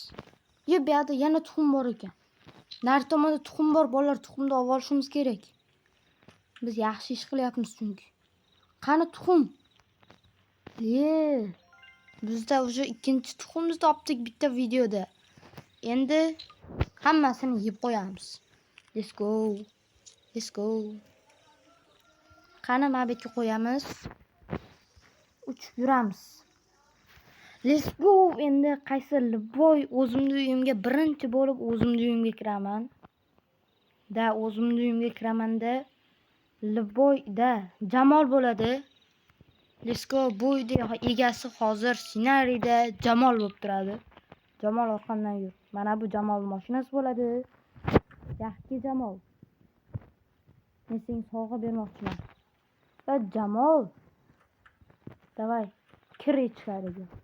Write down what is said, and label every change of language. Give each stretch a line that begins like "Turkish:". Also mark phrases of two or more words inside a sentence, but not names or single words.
Uzbek: Bu yerda yana tuxum bor ekan. Nari tomonda tuxum bor, bolalar tuxumni olib olishimiz kerak. Biz yaxshi ish qilyapmiz chunki. Qani tuxum? Bizda o'sha ikkinchi tuxumni topdik bitta videoda. Endi hammasini yeb qo'yamiz.
English: Let's go. Let's go.
Uzbek: Qani mana bu yerga qo'yamiz. Uchib yuramiz.
English: Let's go.
Uzbek: Endi qaysi Liboy o'zimning uyimga birinchi bo'lib o'zimning uyimga kiraman. O'zimning uyimga kiramanda Liboyda Jamol bo'ladi.
English: Let's go.
Uzbek: Bu uyda egasi hozir ssenariyda Jamol bo'lib turadi. Jamol orqamdan yur. Mana bu Jamol mashinasi bo'ladi. Yaxshi Jamol. Men senga sovg'a bermoqchiman. Jamol. Davay, kir ichkariga.